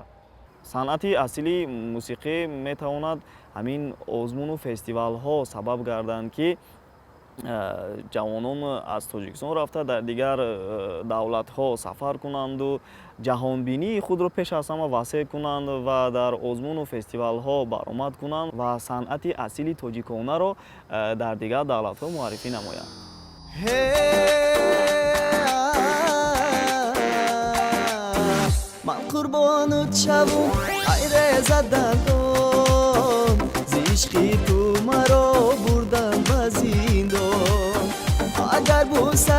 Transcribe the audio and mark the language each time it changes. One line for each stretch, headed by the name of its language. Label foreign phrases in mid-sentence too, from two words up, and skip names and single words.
Tajik: санъати асли мусиқӣ метавонад ҳамин озмуну фестивалҳо сабаб гарданд ки ҷавонон аз тоҷикистон рафта дар дигар давлатҳо сафар кунанду ҷаҳонбинии худро пеш аз ҳама васеъ кунанд ва дар озмуну фестивалҳо баромад кунанд ва санъати асли тоҷиконаро дар дигар давлатҳо муаррифӣ намоянд.
Persian: من قربانت شوم ای رضا دندان زیشقی تو مرا بردم به زندان اگر بوسه